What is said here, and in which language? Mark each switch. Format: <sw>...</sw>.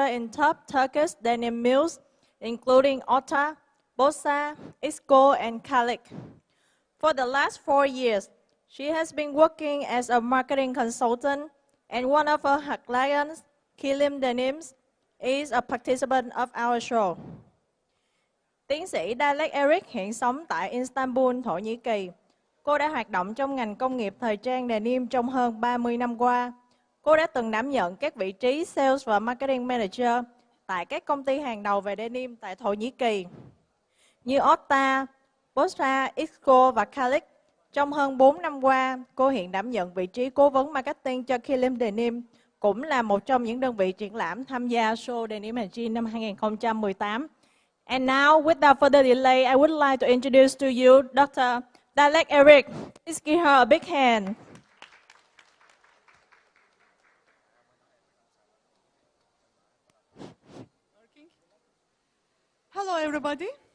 <en>in top Turkish denim mills, including Ota, Bosa, Isco, and Kalik. For the last 4 years, she has been working as a marketing consultant, and one of her clients, Kilim Denims, is a participant of our show.</en> <vi>Tiến sĩ Dalek Eric hiện sống tại Istanbul, Thổ Nhĩ Kỳ. Cô đã hoạt động trong ngành công nghiệp thời trang denim trong hơn 30 năm qua. Cô đã từng đảm nhận các vị trí Sales và Marketing Manager tại các công ty hàng đầu về denim tại Thổ Nhĩ Kỳ, như Otta, Bosra, Isco và Kalik. Trong hơn 4 năm qua, cô hiện đảm nhận vị trí cố vấn marketing cho Kilim Denim, cũng là một trong những đơn vị triển lãm tham gia show Denimsandjeans năm 2018.</vi> <en>And now, without further delay, I would like to introduce to you Dr. Dalek Eric. Please give her a big hand. Hello, everybody.</en>